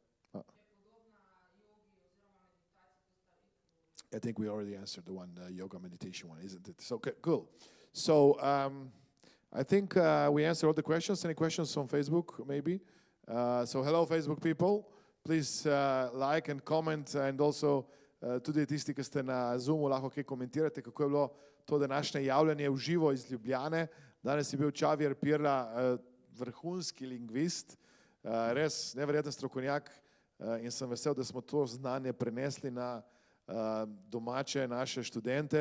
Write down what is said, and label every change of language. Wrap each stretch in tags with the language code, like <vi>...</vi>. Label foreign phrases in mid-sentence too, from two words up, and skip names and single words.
<en>I think we already answered the one, yoga meditation one, isn't it? So, okay, cool. So, I think we answered all the questions. Any questions on Facebook, maybe? So, hello, Facebook people. Please like and comment, and also</en> <sl>tudi tisti, ki ste na Zoomu, lahko kaj komentirate, kako je bilo to današnje javljanje v živo iz Ljubljane. Danes je bil Xavier Pirla, vrhunski lingvist, res neverjeten strokovnjak, in sem vesel, da smo to znanje prenesli na domače naše študente.</sl>